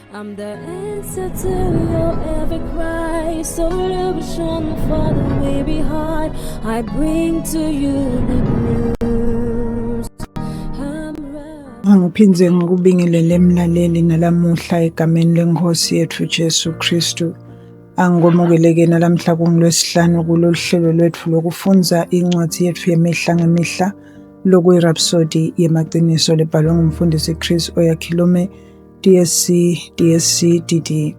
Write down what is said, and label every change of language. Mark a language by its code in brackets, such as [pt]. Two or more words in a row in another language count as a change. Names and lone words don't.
[en] I'm the answer to your every cry. Solution for the way behind. I bring to you the news. [ss] Angiphinze ngikubingelele mlaleli nalamuhla egameni lenkosi yethu Jesu Kristu. Angikwamukeleke nalamhla kungolwesihlanu kulolu hlelo lwethu lokufundza incwadi yethu yemihla ngemihla lokuyirhapsodi yemaqiniso lebhalwe ngumfundisi Chris Oyakhilome DSC DD.